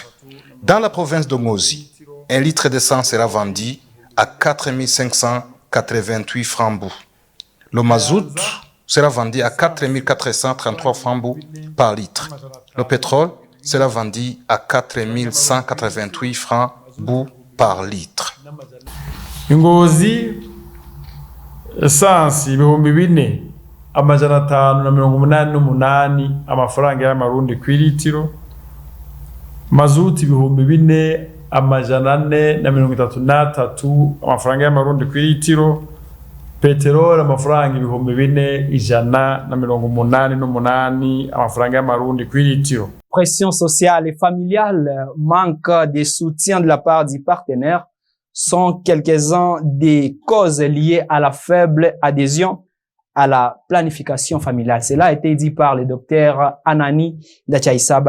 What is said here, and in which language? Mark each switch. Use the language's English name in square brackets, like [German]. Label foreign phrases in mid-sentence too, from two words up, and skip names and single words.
[French] Dans la province de Ngozi, 1 litre d'essence sera vendu à 4 588 francs bout. Le mazout sera vendu à 4 433 francs bout par litre. Le pétrole sera vendu à 4 188 francs bout par litre. [Rundi] Ngozi essence ibihumbi 4 amajana 588 amafaranga y'amarundi ku litiro. Mazuti ibihumbi 4 amajana 433 amafaranga y'amarundi ku litiro. Peteroli amafaranga ibihumbi 4 ijana na 88 amafaranga y'amarundi ku litiro. [French] Pression sociale et familiale, manque de soutien de la part du partenaire sont quelques-uns des causes liées à la faible adhésion à la planification familiale. Cela a été dit par le docteur Anani Dachaïsaba.